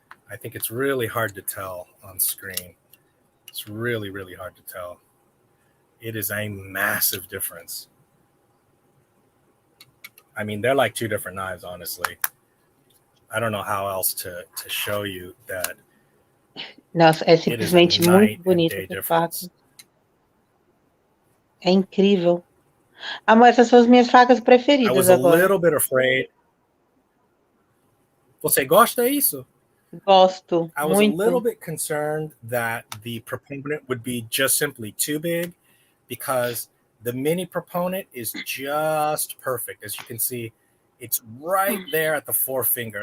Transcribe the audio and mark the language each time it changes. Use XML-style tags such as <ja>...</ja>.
<en>I think it's really hard to tell on screen. It's really, really hard to tell. It is a massive difference. I mean, they're like two different knives, honestly. I don't know how else to show you that.</en> <pt>Nossa, é simplesmente muito bonita essa faca. É incrível. Amor, essas são as minhas facas preferidas agora.</pt> <en>I was a little bit afraid.</en> <pt>Você gosta disso? Gosto.</pt> <en>I was</en> <pt>muito.</pt> <en>A little bit concerned that the Proponent would be just simply too big, because the mini Proponent is just perfect. As you can see, it's right there at the forefinger.</en>